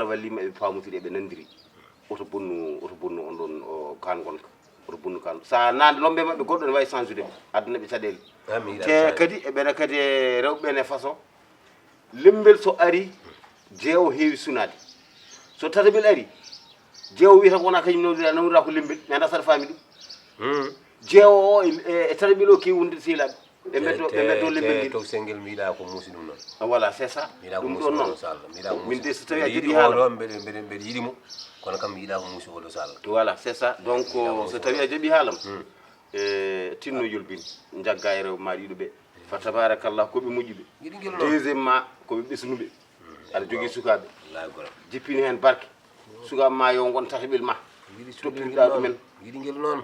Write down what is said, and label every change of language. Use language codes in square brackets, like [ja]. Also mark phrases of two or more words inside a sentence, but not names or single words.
[ff] wallima eɓe pamodiri eɓe nandiri oto bonnu on ɗon o kan gonka oto bonnu kan sa nande lombe mabɓe goɗɗo ne wawi change ude ɓe addana ɓe caɗele te kadi eɓene kadi rewɓe ne façon lembel so ari jeewo heewi sunade so tataɓel ari jeewo wiyata ko wona kañum nawdira ko lembel mi anda saɗa faami ɗum jeewo o e tataɓel o kewi wonde sehilaɓe ɓe meddo lembel ngel to sengel mi yiɗa ko muusi ɗum noon [fr] voilà c'est ça [ff] ɗum ɗon noon min de so tawi a jiɗi haala mbeɗe yiɗimo kono kam mi yiɗa ko muusi oɗo so Allah [fr] voilà c'est ça donc [ff] so tawi a jaaɓi haalam tinno yolbin jagga e rewɓe ma ɗiɗo ɓe fa tabarakallah koɓe moƴƴuɓe deuxiémement koɓe ɓesnuɓe aɗa jogui sukaɓe jippini hen barke sukaɓe ma yo gon tataɓel ma toppirɗa ɗumen yiɗi guel noon